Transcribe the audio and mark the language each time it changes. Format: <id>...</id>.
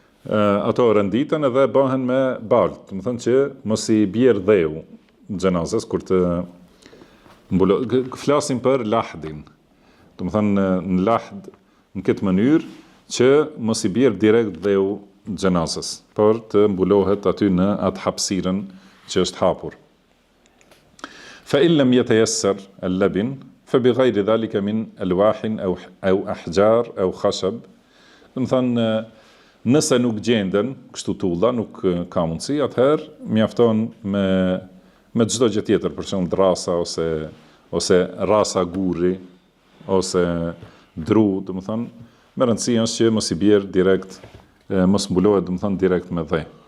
<sq>Ato renditen edhe bëhen me balt, do të thënë që mos i bjerë dheu xhenazës kur të flasim për lahdin. Do të thënë në lahd në këtë mënyrë që mos i bjerë direkt dheu xhenazës, por të mbulohet aty në atë hapësirën që është hapur.</sq> <ar>فإن لم يتيسر اللبن فبغير ذلك من ألواح أو أحجار أو خشب.</ar> <sq>Do të thënë nëse nuk gjenden kështu tulla, nuk ka mundësi, atëherë mjafton me çdo gjë tjetër, për shembull drasa ose rasa gurri ose dru, do të thënë me rëndësi është që mos i bjerë direkt, mos mbulohet, do të thënë direkt me dhë.</sq>